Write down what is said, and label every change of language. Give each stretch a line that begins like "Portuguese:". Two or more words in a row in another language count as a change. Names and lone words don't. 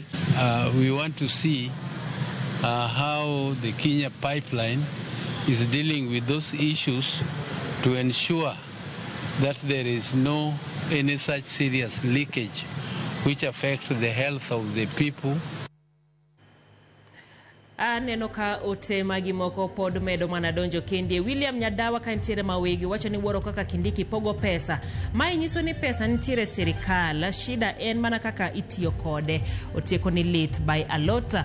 English: We want to see how the Kenya Pipeline is dealing with those issues to ensure that there is no any such serious leakage which affects the health of the people.
Luo (Kenya and Tanzania): Aneno ka ote magi moko pod medo mana donjo kende. William Nyadawa ka ntiere mawegi wacho ni wuoro kaka Kindiki pogo pesa. Mai nyiso ni pesa ntiere serikal, shida en mana kaka itiyo kode. Otieko ni lit by Alota.